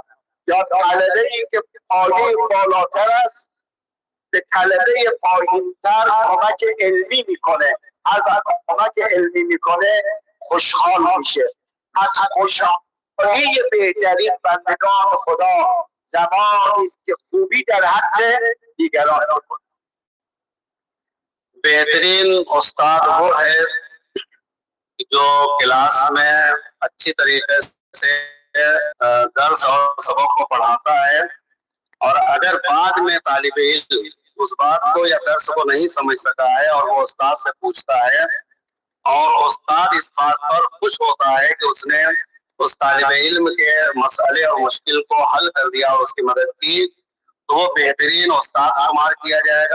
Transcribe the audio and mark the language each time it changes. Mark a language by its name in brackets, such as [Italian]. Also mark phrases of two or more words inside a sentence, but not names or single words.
[Persian] یا طلبه ای که پایه بالاتر است به طلبه پایینتر کمک علمی میکنه. هر وقت کمک علمی میکنه خوشحال میشه. پس خوشحالی بهترین بندگان خدا زمانی است که خوبی در حق دیگران میکنه. [Urdu] بہترین استاد وہ ہے جو کلاس میں اچھی طریقے سے درس اور سبق کو پڑھاتا ہے، اور اگر بعد میں طالب علم اس بات کو یا درس کو نہیں سمجھ سکا ہے اور وہ استاد سے پوچھتا ہے اور استاد اس بات پر خوش ہوتا ہے کہ اس نے اس طالب علم کے مسئلے اور مشکل کو حل کر دیا اور اس کی مدد کی، تو وہ بہترین استاد شمار کیا جائے گا.